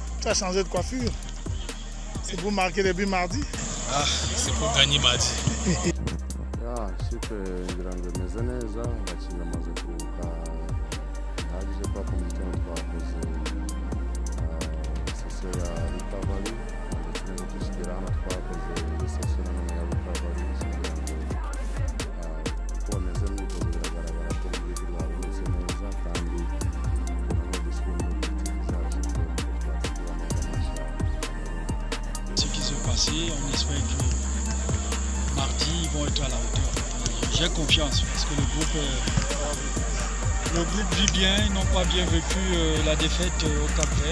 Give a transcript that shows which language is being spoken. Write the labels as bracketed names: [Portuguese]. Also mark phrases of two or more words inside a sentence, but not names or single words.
[French] as changé de coiffure? C'est pour marquer les buts mardi? Ah, c'est pour gagner mardi. [Kinyarwanda] Ikipe ngira ngo imeze neza, abakinnyi bamaze kuruhuka bihagije kuba ku mukino twakoze sesiyo ya recovery ndetse no gushyira hano twakoze sesiyo nanone ya recovery kugira ngo uko bameze mu myitozo biragaragara ko umubiri wabo umeze neza kandi nanone dusubira mu gihe zacu twategura neza amashyaka. [French] Ce qui s'est passé, on espère que mardi ils vont être à la hauteur. J'ai confiance parce que le groupe vit bien, ils n'ont pas bien vécu la défaite au Cap-Vert.